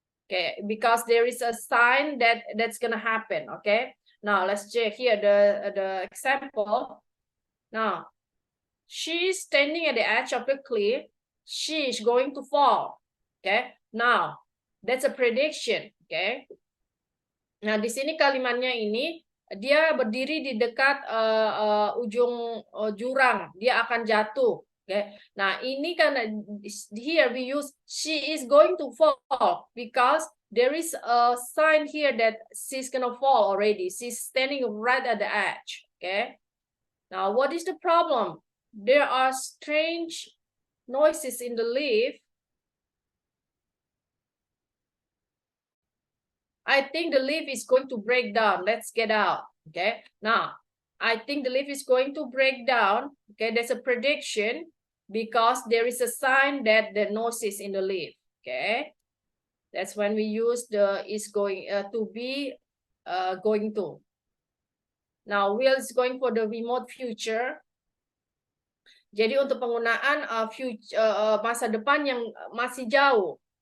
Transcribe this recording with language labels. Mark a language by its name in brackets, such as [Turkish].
[English] Okay, because there is a sign that that's gonna happen. Okay, now let's check here the example. Now, she's standing at the edge of the cliff. She is going to fall. Okay, now that's a prediction. [Indonesian] Okay, nah di sini kalimatnya ini dia berdiri di dekat ujung jurang, dia akan jatuh. [English] Okay. [Indonesian] Nah, ini karena [English] here we use she is going to fall because there is a sign here that she's gonna fall already. She's standing right at the edge. Okay. Now, what is the problem? There are strange noises in the lift. I think the lift is going to break down. Let's get out. Okay. Now, I think the lift is going to break down. Okay. There's a prediction because there is a sign that the noises in the lift. Okay. That's when we use the is going to be going to. Now, will is going for the remote future. [Indonesian] Jadi untuk penggunaan masa depan yang masih jauh.